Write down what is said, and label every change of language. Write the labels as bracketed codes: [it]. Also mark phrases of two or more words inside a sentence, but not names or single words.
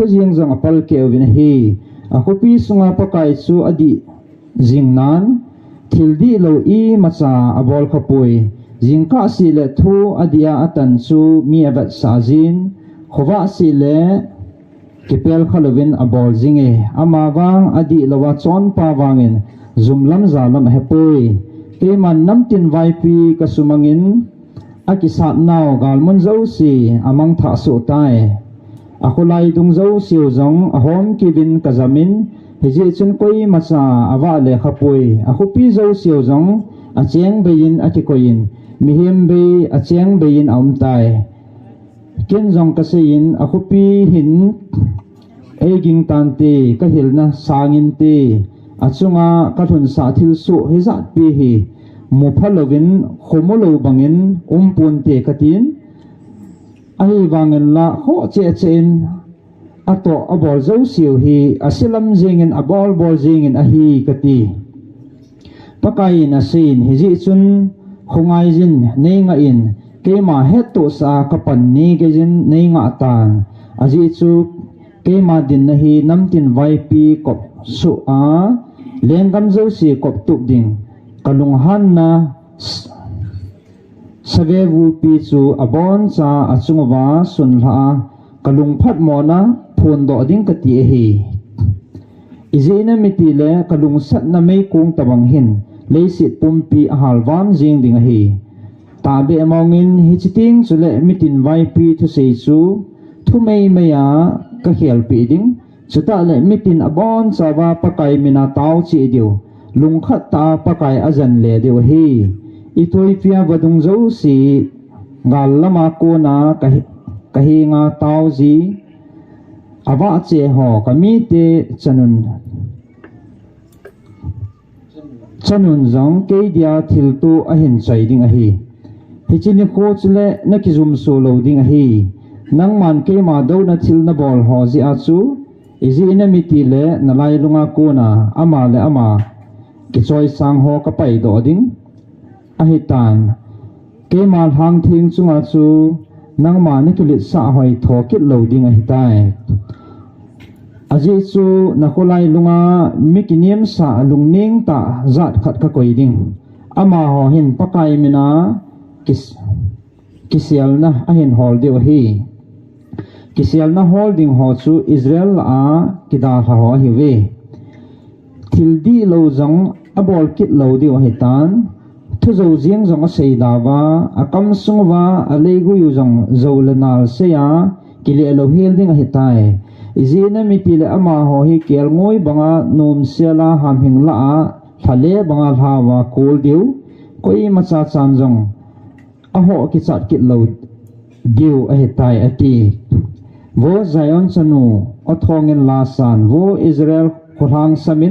[tcz] jeng zong apal ke win hi akhupi sunga pakai su adi jingnan thildi lo i macha abol khapui jingka si le thu adia atan su mi abat sajin khowa si le kipel khalowin abol jinge amawang adi lawa chon pawangin zumlam zalam hepui keman namtin vaipi kasumangin akisat naw galmon zo si amang tha su tai akhulai dung zo siu zong ahom kivin kazamin hiji chun koi macha awa le khapui akhupi zo siu zong acheng bein atikoin mihim be acheng bein aum tai ken zong kasein akhupi hin eging tante kahilna sangin te achunga kathun sa thil su hezat pi hi muphalovin khomolo bangin umpun te katin ai wangin la ho che chen ato abol zo siu hi asilam jengin abol bol jengin ahi kati pakai na sin hiji chun khongai jin neinga in kema hetu sa kapan ni gejin neinga tan aji chu kema din na hi namtin vaipi kop su a lengam zo si kop tuk ding kalunghan na savevu pi chu abon cha achungwa sunla kalungphat mona phun do ding kati hi izina mitile kalung sat na mei kung tabang hin leisit pumpi halwan jing ding hi tabe amongin hichiting chule mitin vai pi thu sei chu thumei meya ka khel pi ding chuta le mitin abon chawa pakai mina taw chi diu lungkhat ta pakai azan le diu hi Ethiopia badung zo si gal lama ko na kahi nga taw ji awa che ho kami te chanun zong ke dia thil tu a hin chai ding a hi hichini ko chule na ki zum so lo ding a hi nang man ke ma do na thil na bol ho ji a chu izi ina miti le na lai lunga ko na ama le ama ki choi sang ho ka pai do ding a hitan ke mal hang thing chunga chu nangma ni kilit sa hoi thokit lo ding a hitai aji chu nakolai lunga mikiniam sa lungning ta zat khat ka koi ding ama ho hin pakai mina kisial na a hin hol de hi kisial na holding ho chu Israel a kida ha ho hi we thildi lo jong abol kit lo di wa hitan thu zo jiang jong a sei da wa akam sung wa a leigu yu jong zolanal se ya kili lo hel ding a hitai izina mi pile ama ho hi kel ngoi banga nom sela ham hing la a thale banga hawa kol diu koi macha chan jong a ho ki chat kit lo diu a hitai ati wo Zion chanu othongin la san wo Israel khorang samin